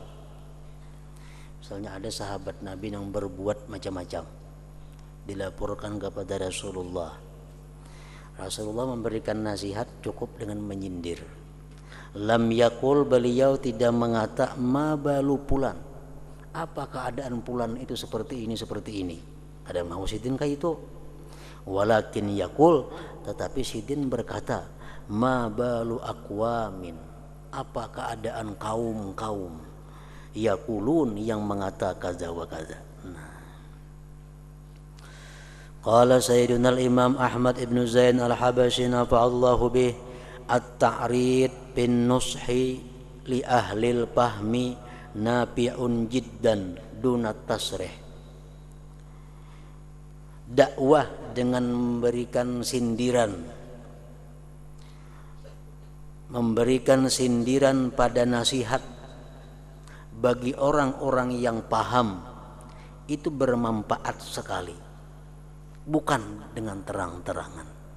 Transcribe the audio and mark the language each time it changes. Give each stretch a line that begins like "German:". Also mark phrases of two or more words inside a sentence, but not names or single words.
Indonesian: Misalnya ada sahabat nabi yang berbuat macam-macam, dilaporkan kepada Rasulullah. Rasulullah memberikan nasihat cukup dengan menyindir.
Arabic: لم يقل,
Indonesian: beliau tidak mengata,
Arabic: ما بال فلان,
Indonesian: apa keadaan pulan itu seperti ini seperti ini.
Banjar: Ada mau sidin kayak itu.
Arabic: ولكن يقول,
Indonesian: tetapi sidin berkata,
Arabic: ما بال أقوام,
Indonesian: apa keadaan kaum-kaum, yaqulun, yang mengata
Arabic: كذا وكذا. قال سيدنا الإمام أحمد بن زين الحبشي نفع الله به التعريض بالنصح لأهل الفهم نافع جدا دون تصريح.
Indonesian: Dakwah dengan memberikan sindiran pada nasihat bagi orang-orang yang paham, itu bermanfaat sekali, bukan dengan terang-terangan.